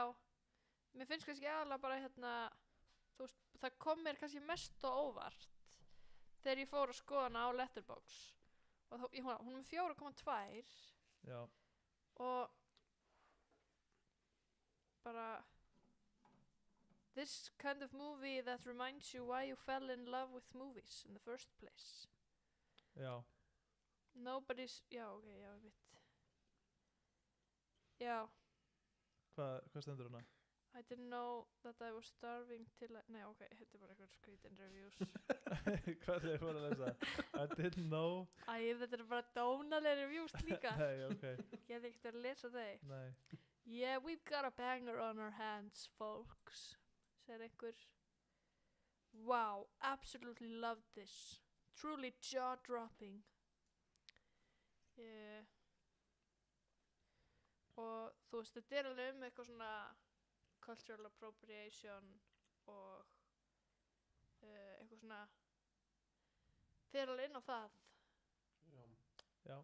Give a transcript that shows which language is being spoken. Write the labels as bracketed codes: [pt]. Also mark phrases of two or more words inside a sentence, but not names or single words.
[is] mér finnst kannski aðalega bara þú veist það kom mér kannski mest og óvart þegar ég fór að skoða hana á Letterboxd og hún er með 4,2 og bara [en] this kind of movie that reminds you why you fell in love with movies in the first place [is] nobody's ég veit Hvað stendur hana? [en] I didn't know that I was starving till [is] nei, ok, þetta bara eitthvað skrítin reviews. Hvað er það að lesa? [en] I didn't know. [is] Þetta bara dónaleg reviews líka. Nei, ok. Ég hef ekkert að lesa þeir. Nei. [en] Yeah, we've got a banger on our hands, folks. [is] Segir einhver. [en] Wow, absolutely loved this. Truly jaw-dropping. [is] Og þú veist, þetta alveg eitthvað svona [en] cultural appropriation [is] og eitthvað svona fyrir alveg inn á það. Já.